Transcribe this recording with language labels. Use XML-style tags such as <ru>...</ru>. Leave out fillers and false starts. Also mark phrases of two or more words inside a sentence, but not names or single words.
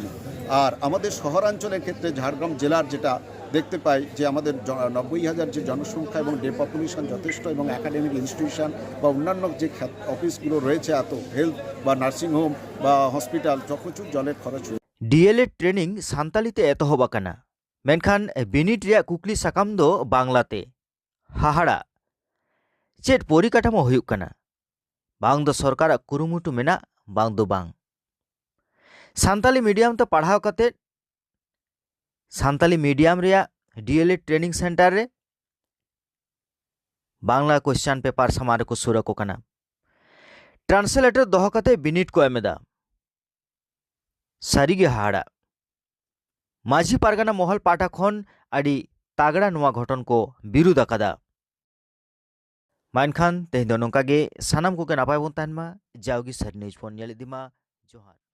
<bn>আর আমাদের শহরাঞ্চলের ক্ষেত্রে ঝাড়গ্রাম জেলার যেটা দেখতে পাই যে আমাদের 90,000 যে জনসংখ্যা এবং</bn> <en>day population</en> <bn>যথেষ্ট, এবং</bn> <en>academic institution</en> <bn>বা অন্যান্য যে অফিসগুলো রয়েছে, এত হেলথ বা নার্সিংহোম বা হসপিটাল, প্রচুর জলের খরচ হয়েছে।</bn> <en>DLED training</en> <sat>सानतालीते एतहब आकाना, मेनखान बिनिट रिया कुकली साकाम दो बांग्लाते। हाहाड़ा चेट परिकाठामो हुयुग काना, बांग दो सरकार कुरुमुटु मेना बांग दो बांग। सानताली मीडियम तो पढ़ाव काते सानताली मीडियम रिया</sat> <en>DLED training centre</en> <sat>रे बांग्ला</sat> <en>question paper</en> <sat>समारे को सुरको काना। ट्रांसलेटर दोहो काते बिनिट को एमेदा सारिगे हाड़ा माझी पारगाना महल पाटा खन आदि तागड़ा नुआ घटन को बिरुद आकादा। माइनखान तेहें दो नोंका गे सानाम कोगे नापाय बोन ताहेन मा, जावगी सारि न्यूज फोन नेल इदिमा। जोहार।</sat>